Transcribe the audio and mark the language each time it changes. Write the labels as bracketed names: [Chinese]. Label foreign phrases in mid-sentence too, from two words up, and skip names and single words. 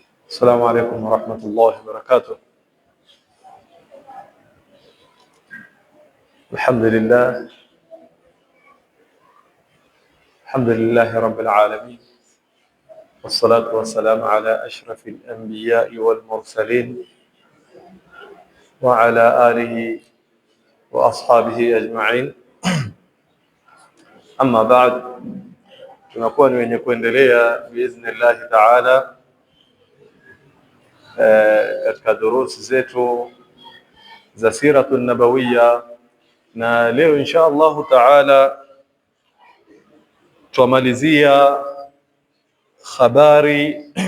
[Arabic] السلام عليكم ورحمة الله وبركاته. الحمد لله رب العالمين، والصلاة والسلام على أشرف الأنبياء والمرسلين وعلى آله وأصحابه أجمعين. أما بعد، [Swahili] tunakuwa ni wenye kuendelea [Arabic] بإذن الله تعالى [Swahili] katika durusi zetu za [Arabic] سيرة نبوية, [Swahili] na leo [Arabic] إن شاء الله تعالى [Swahili] tumalizia habari